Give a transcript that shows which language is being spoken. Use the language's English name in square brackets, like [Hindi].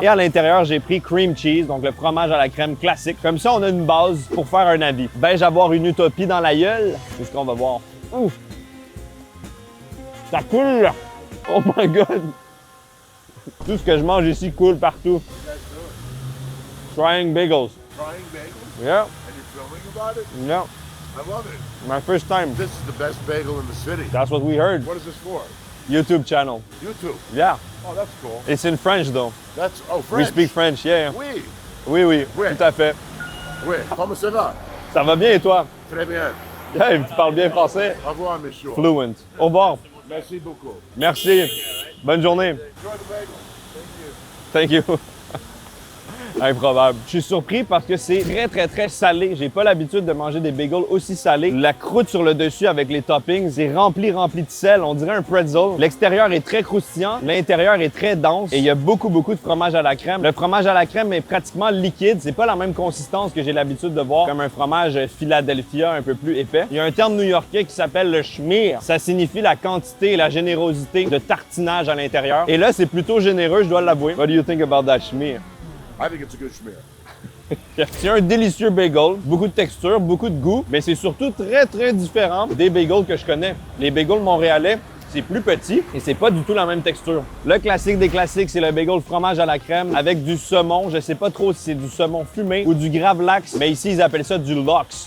[French] Et à l'intérieur, j'ai pris cream cheese, donc le fromage à la crème classique. Comme ça, on a une base pour faire un avis. Vais-je avoir une utopie dans la gueule? C'est ce qu'on va voir. Ouf! Ça coule! [English] Oh my God! [French] Tout ce que je mange ici coule partout. [English] Trying bagels. Trying bagels? Yeah. And you're filming about it? Yeah. I love it. My first time. This is the best bagel in the city. That's what we heard. What is this for? YouTube channel. YouTube. Yeah. Oh, that's cool. It's in French though. That's, oh, We French. speak French, yeah. [French] Oui. Oui, oui, Oui. tout à fait. Oui. Comment ça va? Ça va bien et toi? Très bien. Hey, tu parles bien français? Au revoir, monsieur. [English] Fluent. [French] Au revoir. Merci beaucoup. Merci. Bonne journée. [English] Enjoy the bagel. Thank you. Thank you. Improbable. [French] Je suis surpris parce que c'est très salé. J'ai pas l'habitude de manger des bagels aussi salés. La croûte sur le dessus avec les toppings, c'est rempli de sel. On dirait un pretzel. L'extérieur est très croustillant. L'intérieur est très dense. Et il y a beaucoup de fromage à la crème. Le fromage à la crème est pratiquement liquide. C'est pas la même consistance que j'ai l'habitude de voir comme un fromage Philadelphia un peu plus épais. Il y a un terme new-yorkais qui s'appelle le schmear. Ça signifie la quantité et la générosité de tartinage à l'intérieur. Et là, c'est plutôt généreux, je dois l'avouer. [English] What do you think about that schmear? I think it's a good schmear. [French] C'est un délicieux bagel, beaucoup de texture, beaucoup de goût, mais c'est surtout très différent des bagels que je connais. Les bagels montréalais, c'est plus petit et c'est pas du tout la même texture. Le classique des classiques, c'est le bagel fromage à la crème avec du saumon. Je sais pas trop si c'est du saumon fumé ou du gravlax, mais ici, ils appellent ça du lox.